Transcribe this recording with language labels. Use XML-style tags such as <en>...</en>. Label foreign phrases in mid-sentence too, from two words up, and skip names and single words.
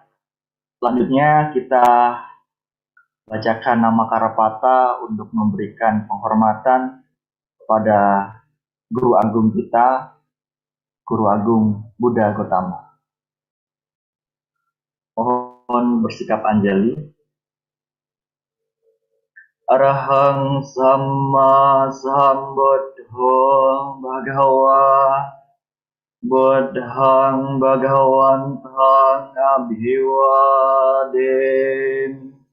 <id>Selanjutnya kita bacakan nama Karapata untuk memberikan penghormatan kepada Guru Agung kita, Guru Agung Buddha Gotama. Mohon bersikap anjali.</id> <pi>Arahang Sama Sambuddho Bhagava Buddhang Bhagawantang Abhivaden</pi>